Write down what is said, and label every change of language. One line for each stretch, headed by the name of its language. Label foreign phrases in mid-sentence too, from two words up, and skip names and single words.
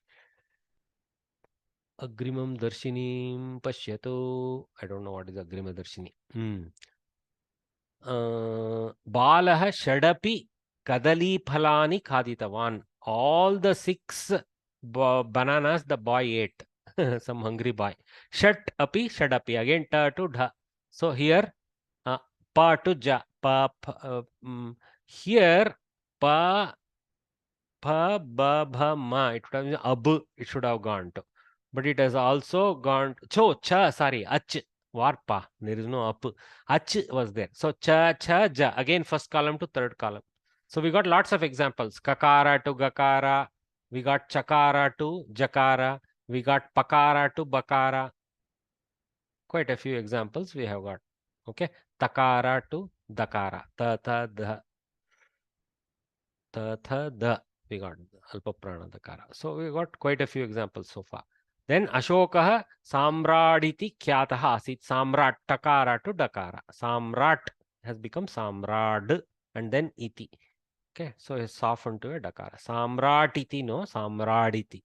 Sanskrit: अग्रिमाम् दर्शिनीम् पश्यतः.
English: I don't know what is
Sanskrit: अग्रिम दर्शिनी. बालः षडपि कदली फलानि खादितवान्.
English: All the 6 bananas the boy ate. Some hungry boy.
Sanskrit: षट् अपि षडपि.
English: Again ta to dha. So here pa to ja. Here pa ba bha ma. It would have been ab. It should have gone to. But it has also gone sorry, ach, varpa, there is no up. Ach was there. So cha, ja, again first column to third column. So we got lots of examples. Kakara to gakara, we got chakara to jakara, we got pakara to bakara, quite a few examples we have got. Okay, takara to dakara, ta tha dha, ta tha dha, we got
Sanskrit: अल्प प्राण दकार.
English: So we got quite a few examples so far.
Sanskrit: Then अशोकः सम्राडिति ख्यातः आसीत्, Samrat, takara to dakara.
English: Samrat has become Samrad and then iti. Okay, so it's softened to a dakara. Samratiti, no, Samraditi.